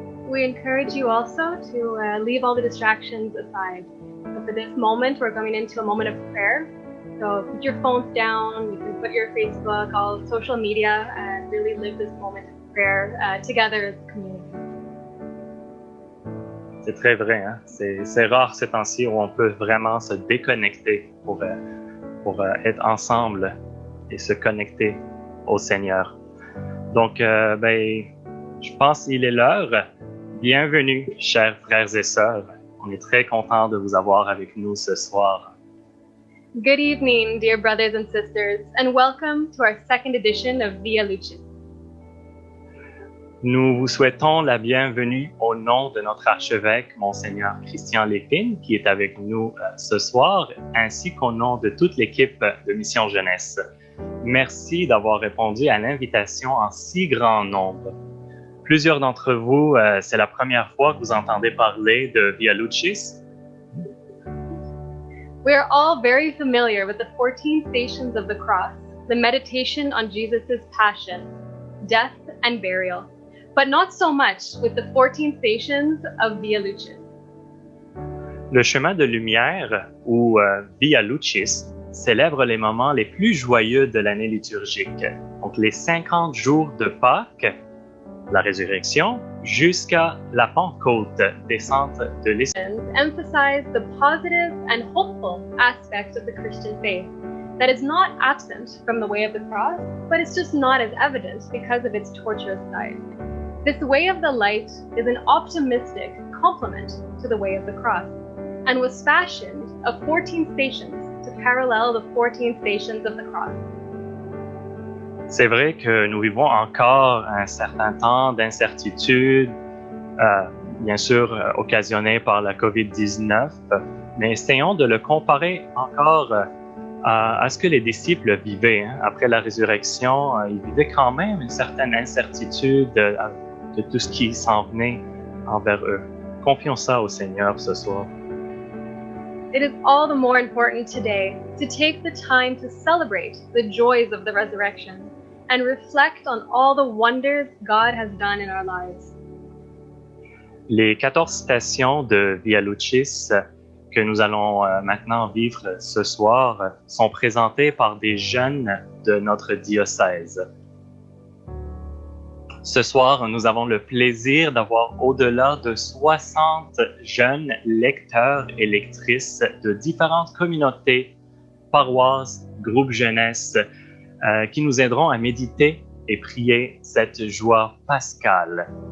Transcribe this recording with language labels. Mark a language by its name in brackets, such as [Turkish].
[English] We encourage you also to leave all the distractions aside. So for this moment, we're going into a moment of prayer. So put your phones down, you can put your Facebook, all social media, and really live this moment of prayer together as a community. [French] C'est très vrai, hein? C'est rare ces temps-ci où on peut vraiment se déconnecter pour être ensemble et se connecter au Seigneur. Donc, je pense qu'il est l'heure. Bienvenue, chers frères et sœurs. On est très content de vous avoir avec nous ce soir. [English] Good evening, dear brothers and sisters, and welcome to our second edition of Via Lucis. [French] Nous vous souhaitons la bienvenue au nom de notre archevêque, Monseigneur Christian Lépine, qui est avec nous ce soir, ainsi qu'au nom de toute l'équipe de Mission Jeunesse. Merci d'avoir répondu à l'invitation en si grand nombre. Plusieurs d'entre vous, c'est la première fois que vous entendez parler de Via Lucis. [English] We are all very familiar with the 14 stations of the cross, the meditation on Jesus' passion, death, and burial, but not so much with the 14 stations of Via Lucis. [French] Le chemin de lumière, ou Via Lucis, célèbre les moments les plus joyeux de l'année liturgique, donc les 50 jours de Pâques, la résurrection, jusqu'à la Pentecôte, descente de l'Esprit. [English] Emphasize the positive and hopeful aspects of the Christian faith that is not absent from the way of the cross, but it's just not as evident because of its torturous side. This way of the light is an optimistic complement to the way of the cross, and was fashioned of 14 stations to parallel the 14 stations of the cross. [French] C'est vrai que nous vivons encore un certain temps d'incertitude, bien sûr occasionné par la COVID-19, mais essayons de le comparer encore à ce que les disciples vivaient. Hein. Après la résurrection, ils vivaient quand même une certaine incertitude de tout ce qui s'en venait envers eux. Confions ça au Seigneur ce soir. [English] It is all the more important today to take the time to celebrate the joys of the resurrection and reflect on all the wonders God has done in our lives. [French] Les 14 stations de Via Lucis que nous allons maintenant vivre ce soir sont présentées par des jeunes de notre diocèse. Ce soir, nous avons le plaisir d'avoir au-delà de 60 jeunes lecteurs et lectrices de différentes communautés, paroisses, groupes jeunesse, qui nous aideront à méditer et prier cette joie pascale.